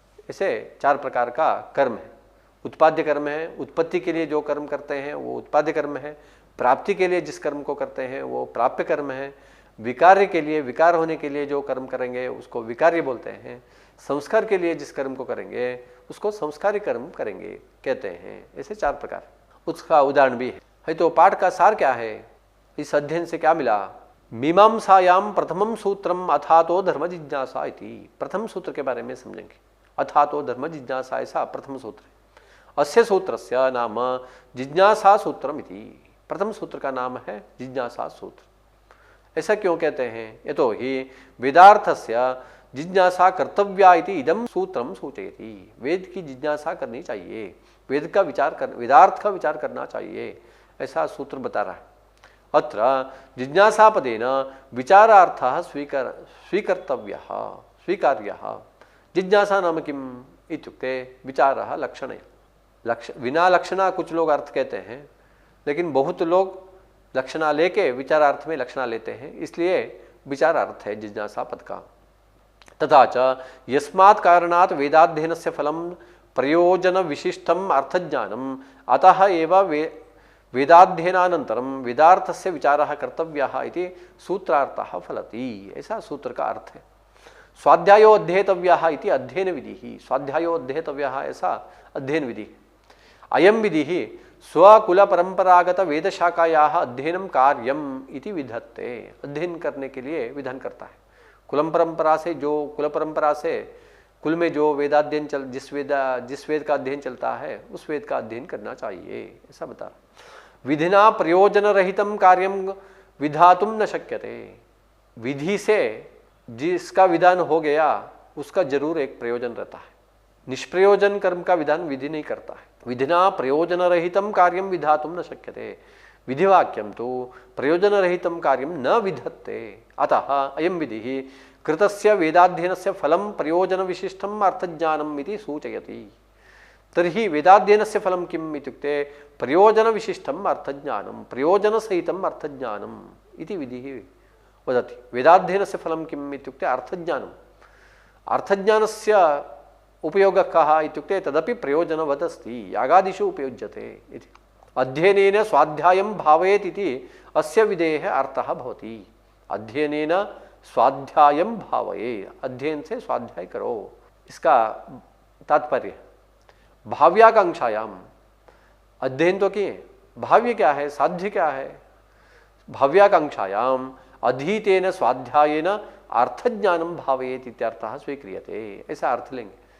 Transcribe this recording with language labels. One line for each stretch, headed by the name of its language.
Hindi: ऐसे 4 प्रकार का कर्म है। उत्पाद्य कर्म है, उत्पत्ति के लिए जो कर्म करते हैं वो उत्पाद्य कर्म है, प्राप्ति के लिए जिस कर्म को करते हैं वो प्राप्य कर्म है, विकार्य के लिए, विकार होने के लिए जो कर्म करेंगे उसको विकार्य बोलते हैं, संस्कार के लिए जिस कर्म को करेंगे उसको संस्कारी कर्म करेंगे कहते हैं। ऐसे 4 प्रकार, उसका उदाहरण भी है। तो पाठ का सार क्या है, इस अध्ययन से क्या मिला?
Sanskrit: मीमांसायाम प्रथमम सूत्रम अथातो धर्म जिज्ञासा इति।
Hindi: प्रथम सूत्र के बारे में समझेंगे। अथातो धर्म जिज्ञासा ऐसा प्रथम सूत्र है।
Sanskrit: अस्य सूत्रस्य नाम जिज्ञासा सूत्रम इति।
Hindi: प्रथम सूत्र का नाम है जिज्ञासा सूत्र। ऐसा क्यों कहते हैं?
Sanskrit: ये तो ही वेदार्थस्य जिज्ञासा कर्तव्या इति इदम सूत्रम सूचयति।
Hindi: वेद की जिज्ञासा करनी चाहिए, वेदार्थ का विचार करना चाहिए, ऐसा सूत्र बता रहा है।
Sanskrit: अत्र जिज्ञासापदेन विचारार्थः स्वीकर्तव्यः स्वीकार्यः। जिज्ञासा नाम किम इत्युक्ते विचारः लक्षणय।
Hindi: विना लक्षणा कुछ लोग अर्थ कहते हैं, लेकिन बहुत लोग लक्षणा लेके विचारार्थ में लक्षणा लेते हैं, इसलिए विचारार्थ है जिज्ञासा पद का।
Sanskrit: तथा च यस्मात् कारणात् वेदाध्ययनस्य फलं प्रयोजन विशिष्टम अर्थज्ञानम अतः एव वेदाध्ययनानन्तरं वेदार्थस्य विचारः कर्तव्यः इति सूत्रार्थः फलति।
Hindi: ऐसा सूत्र का अर्थ है।
Sanskrit: स्वाध्यायो अध्येतव्यः इति अध्ययन विधि। स्वाध्यायो अध्येतव्यः
Hindi: ऐसा अध्ययन विधि।
Sanskrit: अयं विधि स्वकुल परंपरागत वेदशाखायाः अध्ययनम कार्यम इति विधत्ते।
Hindi: अध्ययन करने के लिए विधान करता है। कुल परंपरा से कुल में जो वेदाध्ययन जिस वेद का अध्ययन चलता है उस वेद का अध्ययन करना चाहिए, ऐसा बता रहा।
Sanskrit: विधिना प्रयोजन रहितम कार्यम विधातुम न शक्यते।
Hindi: विधि से जिसका विधान हो गया उसका जरूर एक प्रयोजन रहता है। निष्प्रयोजन कर्म का विधान विधि नहीं करता है।
Sanskrit: विधिना प्रयोजन रहितम कार्यम विधातुम न शक्यते। विधिवाक्यम तो प्रयोजन रहितम कार्यम न विधत्ते। अतः अयम विधि कृतस्य वेदाध्ययनस्य फलं प्रयोजन विशिष्टम अर्थज्ञानम इति सूचयति। तर्हि वेदाध्ययनस्य फलं किम् इत्युक्ते प्रयोजन विशिष्टम अर्थज्ञानम, प्रयोजन सहितम अर्थज्ञानम इति विधिः वदति। वेदाध्ययनस्य फलं किम् इत्युक्ते अर्थज्ञानम। अर्थज्ञानस्य उपयोगः कः इत्युक्ते तदपि प्रयोजनवत् अस्ति, यागादिषु उपयुज्यते इति। अध्ययनेन स्वाध्यायं भावयेत् इति अस्य विधेयः अर्थः भवति। अध्ययनेन स्वाध्यायं भावये,
Hindi: अध्ययन से स्वाध्याय करो, इसका तात्पर्य। भाव्याकांक्षायाम, अध्ययन तो किए, भाव्य क्या है, साध्य क्या है?
Sanskrit: भाव्याकांक्षायाम अधीतेन स्वाध्यायेन अर्थज्ञानम भावयेत् इत्यर्थः स्वीक्रियते।
Hindi: ऐसा अर्थ लेंगे।